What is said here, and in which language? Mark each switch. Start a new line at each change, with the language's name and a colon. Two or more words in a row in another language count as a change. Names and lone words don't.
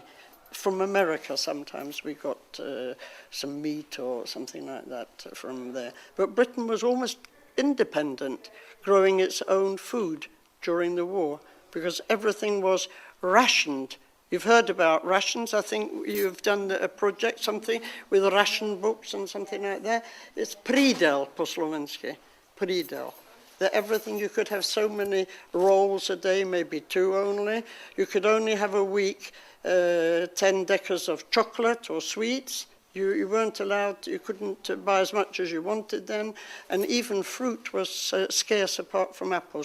English: From America sometimes we got some meat or something like that from there. But Britain was almost independent, growing its own food during the war, because everything was rationed. You've heard about rations. I think you've done a project, something with ration books and something like that.
Slovak: It's prídel po slovensky, prídel.
English: That everything, you could have so many rolls a day, maybe 2 only. You could only have a week 10 decas of chocolate or sweets. You weren't allowed, you couldn't buy as much as you wanted then. And even fruit was scarce apart from apples.